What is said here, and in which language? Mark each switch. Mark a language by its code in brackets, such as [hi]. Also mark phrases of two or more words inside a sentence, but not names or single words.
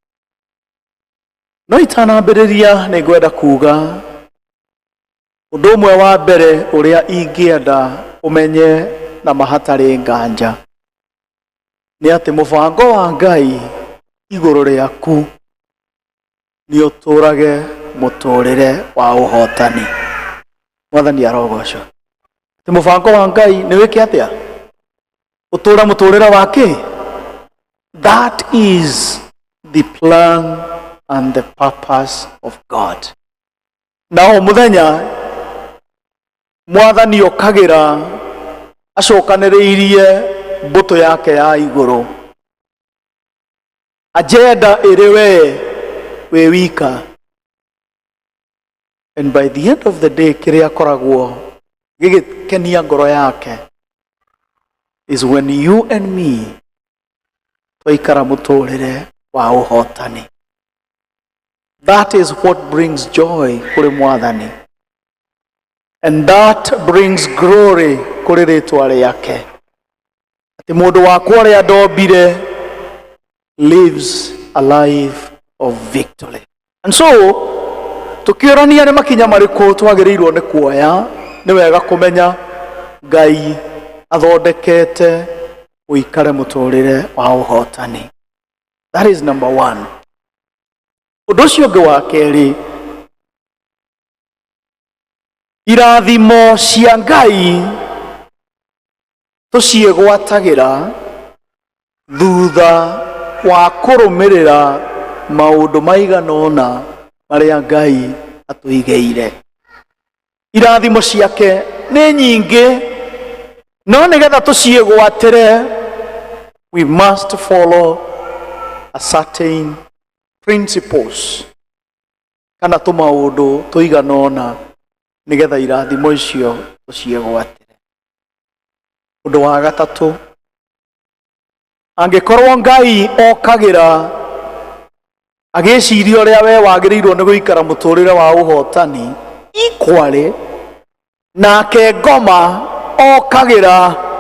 [ki] No itanambiriria nĩngwenda kuga undu umwe wa mbere uria ingienda umenye na mahatari nganja ni ati mubango wa Ngai iguru riaku ni uturage muturire wa uhotani. Mwathani arogocwo. Ati mubango wa Ngai ni wiki atia? Utura muturire wake. [en] That is the plan and the purpose of God. [ki] Na muthenya Mwathani okagira acokaniriirie mbuto yake ya iguru, agenda iri we wika, [en] and by the end of the day [ki] kiria koragwo gigikenia ngoro yake [en] is when you and me [ki] twaikara muturire wa uhotani. [en] That is what brings joy [ki] kuri Mwathani, [en] and that brings glory [ki] kuri ritwa riake. Ati mundu wakwa uria ndombire [en] lives a life of victory. And so [ki] tukiorania ni makinya mariku twagirirwo ni kuoya, ni wega kumenya Ngai athondekete uikare muturire wa uhotani. [en] That is number one. [ki] Undu ucio ungi wa keri, irathimo cia Ngai tuciegwatagira thutha wa kurumirira maundu maiganona maria Ngai atuigeire. Irathimo ciake ni nyingi, no nigetha tuciegwatire, we must follow a certain principles kana tumaundu tuiganona nigetha irathimo icio tuciegwatire. Undu wa gatatu, angikorwo Ngai okagira agiciria uria we wagirirwo ni guikara muturire wa uhotani equally, nake ngoma okagira